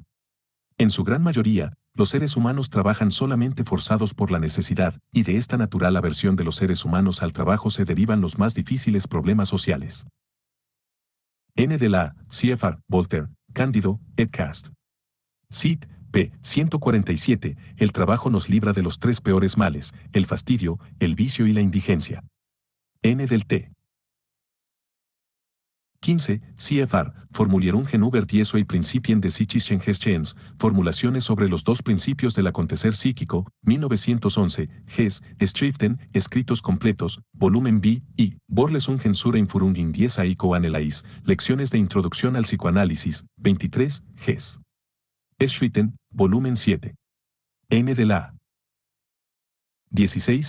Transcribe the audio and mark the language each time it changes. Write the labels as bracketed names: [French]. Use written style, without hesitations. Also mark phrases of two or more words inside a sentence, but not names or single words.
[Spanish] En su gran mayoría, los seres humanos trabajan solamente forzados por la necesidad, y de esta natural aversión de los seres humanos al trabajo se derivan los más difíciles problemas sociales. N de la, CFR, Voltaire, Cándido, Edcast. Cit. p. 147. El trabajo nos libra de los tres peores males, el fastidio, el vicio y la indigencia. N del T. 15. CFR, Formulierungen über die zwei Prinzipien des psychischen Geschehens, Formulaciones sobre los dos principios del acontecer psíquico, 1911, Ges, Schriften, Escritos completos, volumen B, y, Vorlesungen zur Einführung in die Psychoanalyse, Lecciones de Introducción al Psicoanálisis, 23, Ges. Schriften, volumen 7. N de la 16.